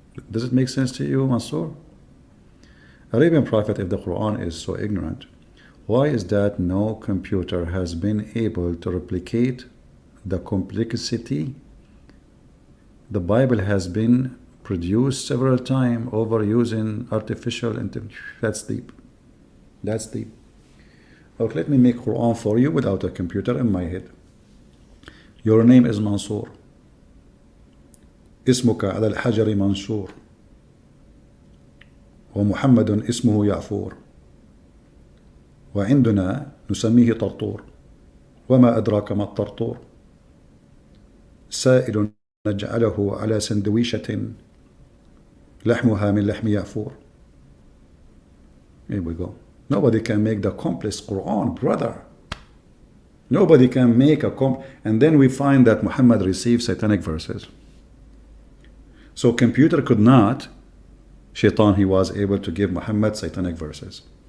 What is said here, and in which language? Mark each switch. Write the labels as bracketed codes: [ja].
[en] Does it make sense to you, Mansoor? Arabian Prophet, if the Quran is so ignorant, why is that no computer has been able to replicate the complexity? The Bible has been produced several times over using artificial intelligence. That's deep. That's deep. Okay, let me make Quran for you without a computer in my head. Your name is Mansour. [ar] اسمك على الحجر منشور ومحمد اسمه يعفور وعندنا نسميه طرطور وما أدراك ما الطرطور سائل نجعله على سندويشة لحمها من لحم يعفور. [en] Here we go. Nobody can make the complex Quran, brother. Nobody can make a and then we find that Muhammad received satanic verses. So computer could not, Shaitan, he was able to give Muhammad satanic verses.